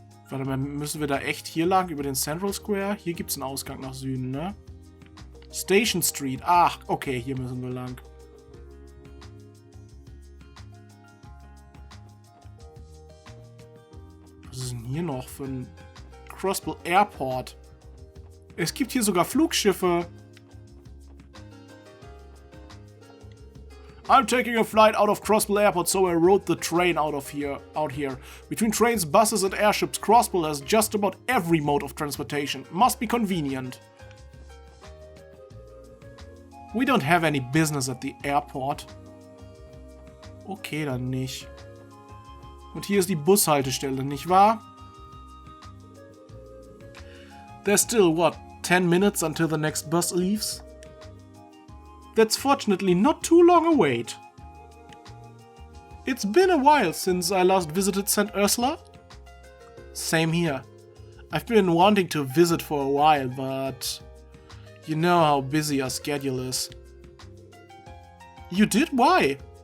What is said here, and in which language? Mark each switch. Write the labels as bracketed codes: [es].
[de] Warte mal, müssen wir da echt hier lang über den Central Square? Hier gibt es einen Ausgang nach Süden, ne? Station Street. Ach, okay, hier müssen wir lang. hier noch für ein Crossbell Airport? Es gibt hier sogar Flugschiffe. [en] I'm taking a flight out of Crossbell Airport, so I rode the train out here. Between trains, buses and airships, Crossbell has just about every mode of transportation. Must be convenient. We don't have any business at the airport. [de] Okay, dann nicht. Und hier ist die Bushaltestelle, nicht wahr? [en] There's still, what, 10 minutes until the next bus leaves? That's fortunately not too long a wait. It's been a while since I last visited St. Ursula. Same here. I've been wanting to visit for a while, but you know how busy our schedule is. You did? Why?